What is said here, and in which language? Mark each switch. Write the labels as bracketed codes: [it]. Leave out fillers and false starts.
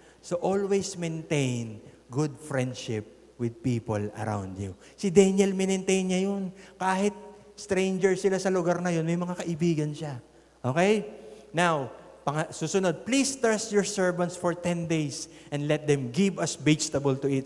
[en] So always maintain good friendship with people around you. [tl] Si Daniel, maintain niya yun. Kahit stranger sila sa lugar na yun, may mga kaibigan siya. Okay? Now, [en] Susunod, please trust your servants for 10 days and let them give us vegetable to eat.